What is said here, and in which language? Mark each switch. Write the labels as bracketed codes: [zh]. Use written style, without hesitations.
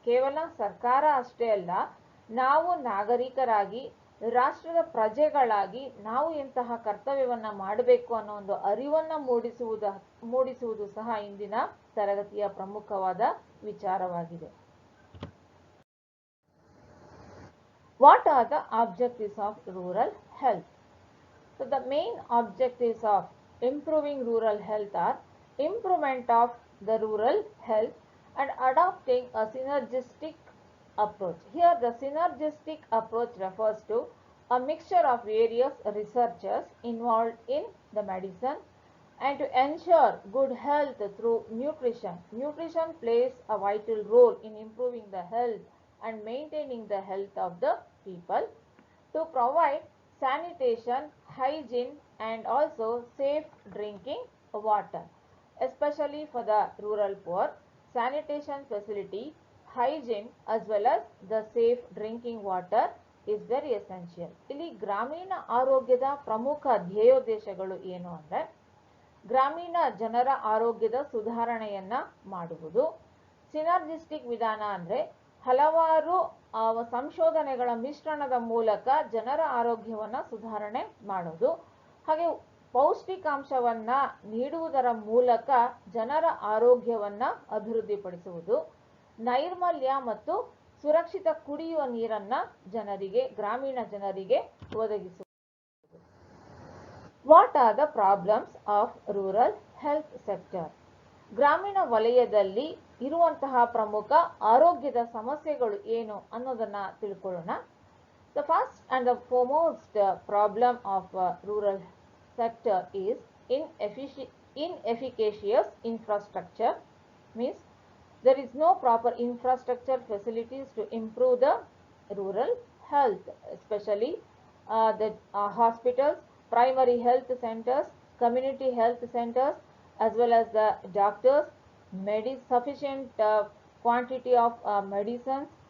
[kn] ಕೇವಲ ಸರ್ಕಾರ ಅಷ್ಟೇ ಅಲ್ಲ, ನಾವು ನಾಗರಿಕರಾಗಿ ರಾಷ್ಟ್ರದ ಪ್ರಜೆಗಳಾಗಿ ನಾವು ಎಂತಹ ಕರ್ತವ್ಯವನ್ನ ಮಾಡಬೇಕು ಅನ್ನೋ ಒಂದು ಅರಿವನ್ನ ಮೂಡಿಸುವುದು ಸಹ ಇಂದಿನ ತರಗತಿಯ ಪ್ರಮುಖವಾದ ವಿಚಾರವಾಗಿದೆ. [en] What are the objectives of rural health? So the main objectives of improving rural health are improvement of the rural health and adopting a synergistic approach. Here the synergistic approach refers to a mixture of various researchers involved in the medicine and to ensure good health through nutrition. Nutrition plays a vital role in improving the health and maintaining the health of the people. To provide sanitation, hygiene and also safe drinking water, especially for the rural poor. Sanitation facility, hygiene as well as the safe drinking water is very essential. [kn] ಇಲ್ಲಿ ಗ್ರಾಮೀಣ ಆರೋಗ್ಯದ ಪ್ರಮುಖ ಧ್ಯೇಯೋದ್ದೇಶಗಳು ಏನು ಅಂದರೆ, ಗ್ರಾಮೀಣ ಜನರ ಆರೋಗ್ಯದ ಸುಧಾರಣೆಯನ್ನ ಮಾಡುವುದು. ಸಿನರ್ಜಿಸ್ಟಿಕ್ ವಿಧಾನ ಅಂದರೆ ಹಲವಾರು ಸಂಶೋಧನೆಗಳ ಮಿಶ್ರಣದ ಮೂಲಕ ಜನರ ಆರೋಗ್ಯವನ್ನ ಸುಧಾರಣೆ ಮಾಡೋದು. ಹಾಗೆ ಪೌಷ್ಟಿಕಾಂಶವನ್ನ ನೀಡುವುದರ ಮೂಲಕ ಜನರ ಆರೋಗ್ಯವನ್ನ ಅಭಿವೃದ್ಧಿಪಡಿಸುವುದು. ನೈರ್ಮಲ್ಯ ಮತ್ತು ಸುರಕ್ಷಿತ ಕುಡಿಯುವ ನೀರನ್ನ ಗ್ರಾಮೀಣ ಜನರಿಗೆ ಒದಗಿಸುವುದು. [en] What are the problems of rural health sector? [kn] ಗ್ರಾಮೀಣ ವಲಯದಲ್ಲಿ ಇರುವಂತಹ ಪ್ರಮುಖ ಆರೋಗ್ಯದ ಸಮಸ್ಯೆಗಳು ಏನು ಅನ್ನೋದನ್ನ ತಿಳ್ಕೊಳ್ಳೋಣ. [en] The first and the foremost problem of rural sector is inefficacious infrastructure. Means There is no proper infrastructure facilities to improve the rural health, especially the hospitals, primary health centers, community health centers, as well as the doctors, sufficient quantity of medicines.